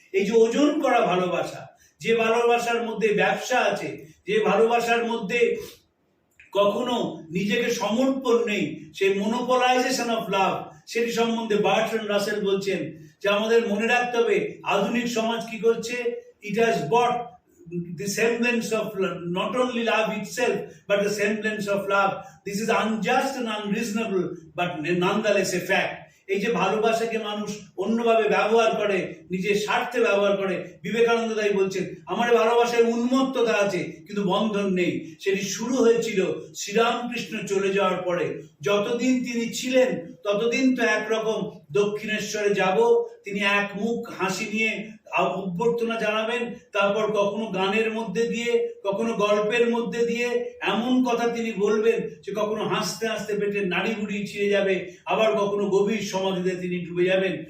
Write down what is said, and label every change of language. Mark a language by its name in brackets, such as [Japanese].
[Bangla] এই যে ওজন করা ভালোবাসা, যে ভালোবাসার মধ্যে ব্যবসা আছে, যে ভালোবাসার মধ্যে কখনো নিজেকে সমর্পণ নেই, সেই মনোপলাইজেশন অফ লাভ, সেটি সম্বন্ধে বার্ট্রান্ড রাসেল বলছেন যে আমাদের মনে রাখতে হবে আধুনিক সমাজ কি করছে, [English] it has but the semblance of love, [Bangla] not only love itself but the semblance of love. [English] This is unjust and unreasonable but nonetheless a fact. [Bangla] এই যে ভালোবাসাকে মানুষ অন্যভাবে ব্যবহার করে, নিজের স্বার্থে ব্যবহার করে, বিবেকানন্দ তাই বলছেন আমার ভালোবাসায় উন্মত্ততা আছে কিন্তু বন্ধন নেই। সেটি শুরু হয়েছিল শ্রীরামকৃষ্ণ চলে যাওয়ার পরে। যতদিন তিনি ছিলেন ততদিন তো একরকম দক্ষিণেশ্বরে যাব, তিনি এক মুখ হাসি নিয়ে অভ্যর্থনা জানাবেন, তারপর কখনো গানের মধ্যে দিয়ে, কখনো গল্পের মধ্যে দিয়ে এমন কথা তিনি বলবেন যে কখনো হাসতে হাসতে পেটের নাড়ি বুড়ি ছিঁড়ে যাবে, আবার কখনো গভীর সমাধিতে তিনি ডুবে যাবেন।